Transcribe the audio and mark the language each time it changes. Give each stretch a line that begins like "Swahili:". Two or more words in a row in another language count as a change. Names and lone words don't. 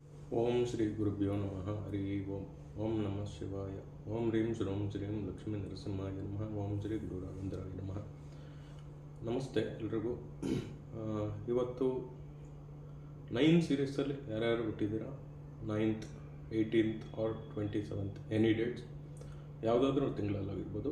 Sanskrit: ಓಂ ಶ್ರೀ ಗುರುಭ್ಯೋ ನಮಃ ಹರಿ ಓಂ. ಓಂ ನಮಃ ಶಿವಾಯ. ಓಂ ರೀಂ ಶ್ರೀಂ ಶ್ರೀಂ ಲಕ್ಷ್ಮೀ ನರಸಿಂಹಾಯ ನಮಃ. ಓಂ ಶ್ರೀ ಗುರು ರಾಘವೇಂದ್ರಾಯ ನಮಃ.
Kannada: ನಮಸ್ತೆ ಎಲ್ರಿಗೂ. ಇವತ್ತು 9 ಸೀರೀಸಲ್ಲಿ ಯಾರ್ಯಾರು ಬಿಟ್ಟಿದ್ದೀರಾ, 9th 18th
English: or 27th any dates,
Kannada: ಯಾವುದಾದ್ರೂ ತಿಂಗಳಲ್ಲಾಗಿರ್ಬೋದು.